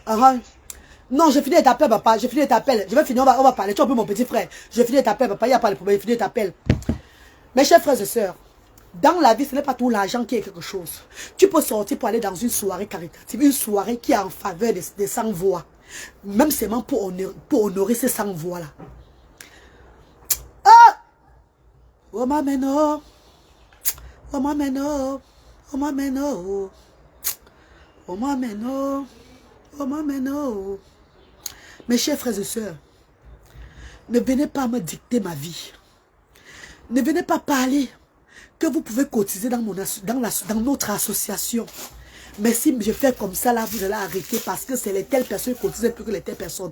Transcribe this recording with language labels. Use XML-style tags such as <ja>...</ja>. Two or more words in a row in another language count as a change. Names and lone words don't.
<fr>Non, j'ai fini t'appeler, papa, j'ai fini t'appeler. Je vais finir, on va parler, tu es un peu mon petit frère. J'ai fini t'appeler, papa, il n'y a pas de problème, j'ai fini t'appeler. Mes chers frères et sœurs, dans la vie, ce n'est pas tout l'argent qui est quelque chose. Tu peux sortir pour aller dans une soirée caritative, une soirée qui est en faveur des sans-voix. Même seulement pour honorer ces sans-voix-là.</fr> <mg>Ah! Oh mameno! Oh mameno! Oh mameno! Oh mameno! Oh mameno!</mg> <fr>Mes chers frères et sœurs, ne venez pas me dicter ma vie. Ne venez pas parler que vous pouvez cotiser dans notre association. Mais si je fais comme ça, là, vous allez arrêter parce que c'est les telles personnes qui cotisent plus que les telles personnes.</fr>